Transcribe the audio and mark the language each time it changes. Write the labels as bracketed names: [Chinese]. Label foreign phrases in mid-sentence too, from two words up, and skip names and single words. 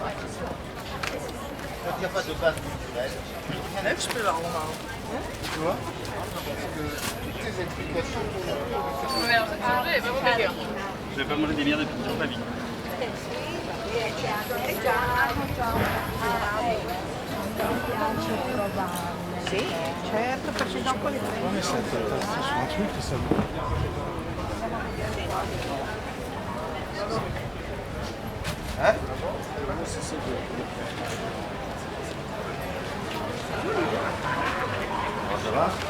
[French] Il n'y a pas de base culturelle. [Dutch] Leuk spullen allemaal. [French] Tu vois? Parce que toutes les explications. Je vais pas manger des bières depuis toute ma vie. [Italian] Sì, certo, perché dopo le [French] Hein? Ça va?